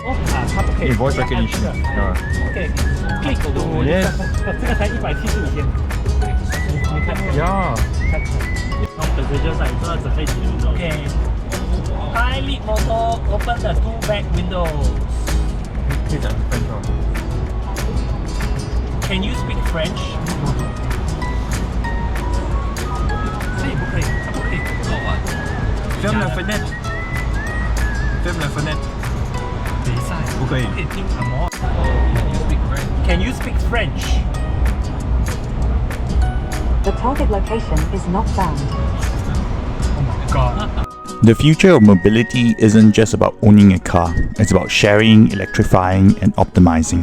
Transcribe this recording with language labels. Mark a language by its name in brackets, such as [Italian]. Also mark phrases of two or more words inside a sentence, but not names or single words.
[English] voice recognition. Okay. Click to Yes. [Chinese] 这个才175天。你看 [English] Yeah. [Chinese] 本身就在这只可以几分钟。Okay. [English] High lead motor, open the two back windows. [Chinese] 可以讲 French吗？ [English] Can you speak French? [Chinese] 可以不可以？它不可以。 [French] Ferme la fenêtre. Ferme la fenêtre. [Chinese] 等一下，不可以。可以听什么 [English] ？Can you speak French? The target location is not found. Oh my god. The future of mobility isn't just about owning a car, it's about sharing, electrifying, and optimizing.